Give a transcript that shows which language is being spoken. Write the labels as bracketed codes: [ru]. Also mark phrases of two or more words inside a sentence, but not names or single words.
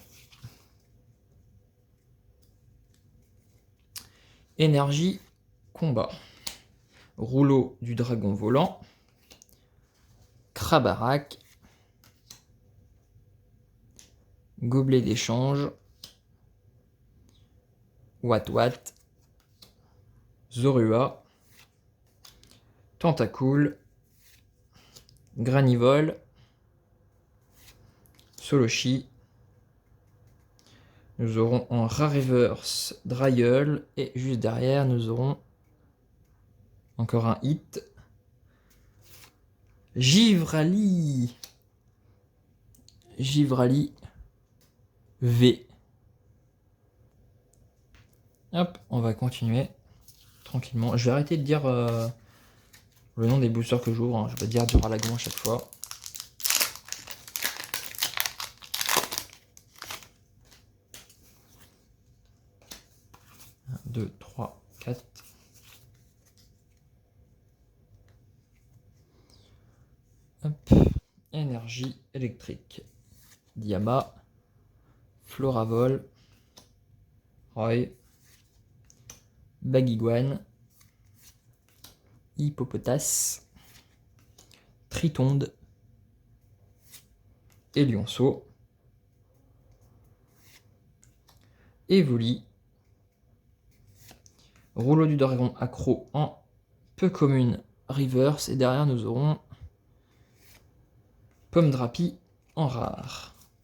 [fr] Énergie, combat. Rouleau du dragon volant. Krabarak. Gobelet d'échange. Watt. Zorua. Tentacool. Granivol. Soloshi. Nous aurons en Rare Reverse Dryel. Et juste derrière, nous aurons encore un hit. Givrali. Givrali V. Hop, on va continuer tranquillement. Je vais arrêter de dire le nom des boosters que j'ouvre. Hein. Je vais pas dire Duralagon à chaque fois. 1, 2, 3, 4. Hop. Énergie électrique. Diama. Floravol. Roy. Baguiguane. Hippopotas. Tritonde. Et Lionceau. Evoli. Rouleau du dragon accro en peu commune reverse. Et derrière nous aurons Pomme Drapi en rare.